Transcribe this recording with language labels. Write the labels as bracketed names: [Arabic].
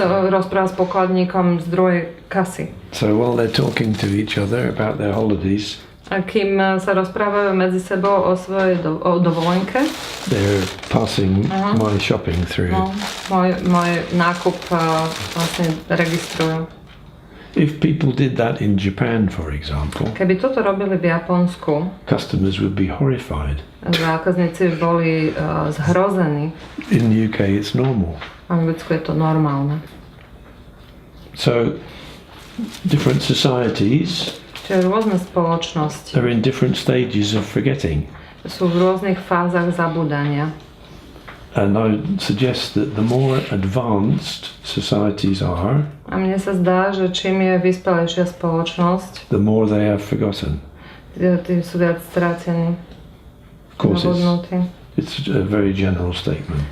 [Slovak] Rozpráva s pokladníkom z druhej kasy. [English] So while they're talking to each other about their holidays, [Slovak] A kým sa rozprávajú medzi sebou o svojej dovolenke, [English] they're passing my shopping through. [Slovak] no, môj nákup vlastne registrujú. [English] If people did that in Japan, for example, [Slovak] Keby toto robili v Japonsku, [English] customers would be horrified. [Slovak] zákazníci boli zhrození. [English] In the UK, it's normal. [Slovak] V Anglicku je to normálne. [English] So different societies [Slovak] Čiže rôzne spoločnosti [English] are in different stages of forgetting. [Slovak] sú v rôznych fázach zabúdania. [English] And I suggest that the more advanced societies are, [Slovak] A mne sa zdá, že čím je vyspelejšia spoločnosť, [English] the more they have forgotten. [Slovak] tým sú viac strácení, [English] Of course, [Slovak] zabudnutí. [English] it's a very general statement.